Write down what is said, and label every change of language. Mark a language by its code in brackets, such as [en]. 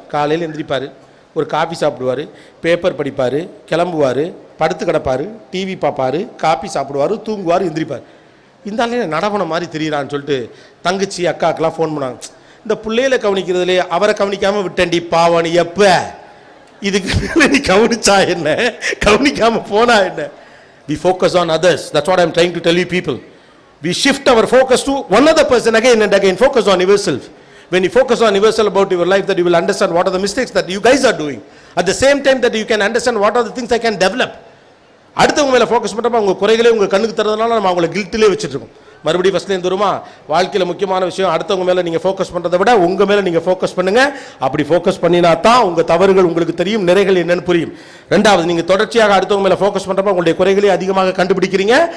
[ta] காலையில் எந்திரிப்பார், ஒரு காஃபி சாப்பிடுவார், பேப்பர் படிப்பார், கிளம்புவார், படுத்து கிடப்பார், டிவி பார்ப்பார், காஃபி சாப்பிடுவார், தூங்குவார், எந்திரிப்பார். இந்த ஆளே நடவன மாதிரி தெரியுறான்னு சொல்லிட்டு தங்கச்சி அக்காக்கெல்லாம் ஃபோன் பண்ணாங்க. இந்த பிள்ளையில கவனிக்கிறதுலே அவரை கவனிக்காமல் விட்டேன்டி பாவனி, எப்போ இதுக்கு நீ கவனிச்சா என்ன, கவனிக்காமல் போனா என்ன? [en] We focus on others. That's what I'm trying to tell you people. We shift our focus to one other person again and again. Focus on yourself. When you focus on yourself about your life, that you will understand what are the mistakes that you guys are doing. At the same time that you can understand what are the things I can develop. [ta] அடுத்தவங்க மேலே focus பண்ணுறப்ப அவங்க குறைகளே உங்கள் கண்ணுக்கு தரதுனால நம்ம அவங்கள கில்ட்டிலே வச்சுட்ருக்கோம். மறுபடியும் ஃபஸ்ட்லேருந்து வருமா, வாழ்க்கையில் முக்கியமான விஷயம் அடுத்தவங்க மேலே நீங்கள் ஃபோக்கஸ் பண்ணுறதை விட உங்கள் மேலே நீங்கள் ஃபோக்கஸ் பண்ணுங்கள். அப்படி ஃபோக்கஸ் பண்ணினா தான் உங்கள் தவறுகள் உங்களுக்கு தெரியும், நிறைகள் என்னன்னு புரியும். ரெண்டாவது, நீங்கள் தொடர்ச்சியாக அடுத்தவங்க மேலே ஃபோக்கஸ் பண்ணுறப்ப உங்களுடைய குறைகளே அதிகமாக கண்டுபிடிக்கிறீங்க.